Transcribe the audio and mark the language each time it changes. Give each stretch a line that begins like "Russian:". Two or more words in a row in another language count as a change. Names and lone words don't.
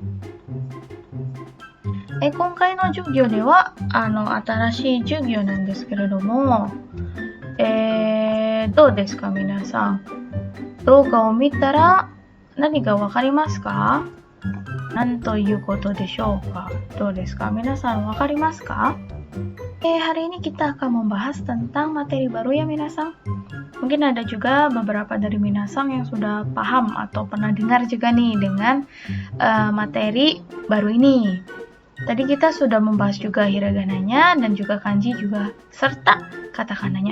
Japanese: 今回の授業では、新しい授業なんですけれども、どうですか皆さん。動画を見たら何かわかりますか？何ということでしょうか？どうですか？皆さんわかりますか？
Indonesian: Hari ini kita akan membahas tentang materi baru ya minasang. Mungkin ada juga beberapa dari minasang yang sudah paham atau pernah dengar juga nih dengan materi baru ini. Tadi kita sudah membahas juga hiragananya dan juga kanji juga serta katakananya.